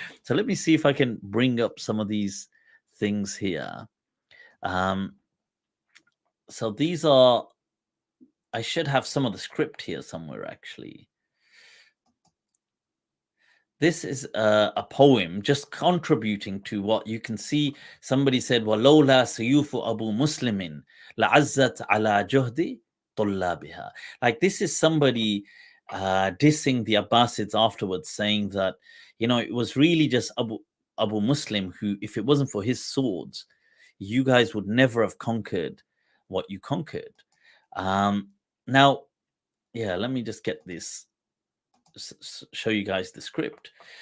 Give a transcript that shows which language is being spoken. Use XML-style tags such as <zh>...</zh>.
<en>So let me see if I can bring up some of these things here. So these are, I should have some of the script here somewhere, actually. This is a poem just contributing to what you can see. Somebody said,</en> <ar>وَلَوْلَا سَيُوفُ أَبُو مُسْلِمٍ لَعَزَّتْ عَلَى جُهْدِ طلابها.</ar> <en>Like this is somebody dissing the Abbasids afterwards, saying that, it was really just Abu Muslim who, if it wasn't for his swords, you guys would never have conquered what you conquered. Now, yeah, let me just get this, show you guys the script.</en>